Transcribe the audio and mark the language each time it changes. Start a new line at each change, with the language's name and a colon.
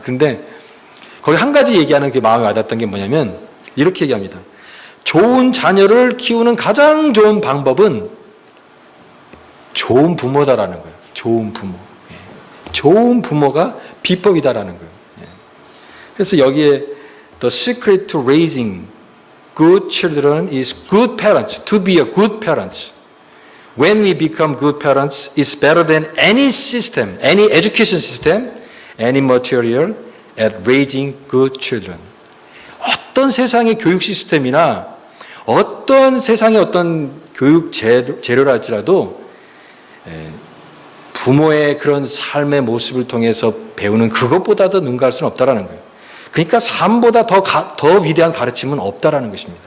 Korean: 그런데 거기 한 가지 얘기하는 게 마음에 와닿았던 게 뭐냐면 이렇게 얘기합니다. 좋은 자녀를 키우는 가장 좋은 방법은 좋은 부모다라는 거예요. 좋은 부모. 좋은 부모가 비법이다라는 거예요. 그래서 여기에
English: The secret to raising good children is good parents, to be a good parents. When we become good parents, it's better than any system, any education system, any material at raising good children.
Korean: 어떤 세상의 교육 시스템이나 어떤 세상의 어떤 교육 재료라 할지라도 부모의 그런 삶의 모습을 통해서 배우는 그것보다도 능가할 수는 없다라는 거예요. 그러니까 삶보다 더 위대한 가르침은 없다라는 것입니다.